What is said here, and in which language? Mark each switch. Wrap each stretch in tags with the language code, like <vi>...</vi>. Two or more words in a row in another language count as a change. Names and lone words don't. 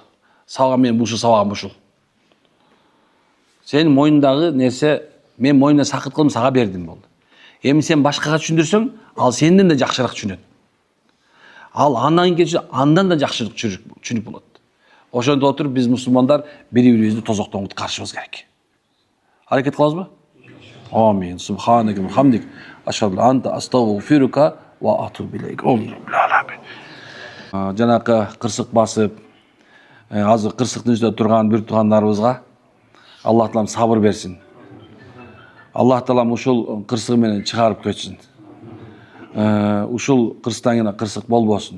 <ky>Сабагым мен ушул, сабагым ушул. Сенин мойнундагы нерсе, мен мойнуна сакыт кылып сага бердим болду. Эми сен башкага түшүндүрсөң, ал сенден да жакшыраак түшүнөт. Ал андан кийин андан да жакшыраак түшүнүп болот. Ошондо отуруп биз мусулмандар бири-бирибизди тозоктон куткарышыбыз керек. Аракет кылабызбы? Амин.</ky> <ar>سبحانك وبحمدك. أشهد أنت أستغفرك وأتوب إليك.</ar> <ky>Жанакы кырсык басып, азыр кырсыктын үстүндө турган бир туугандарыбызга Аллах Таалам сабыр берсин. Аллах Таалам ушул кырсыгы менен чыгарып көчсүн. Ушул кырсыктан кийин кырсык болбосун.</ky>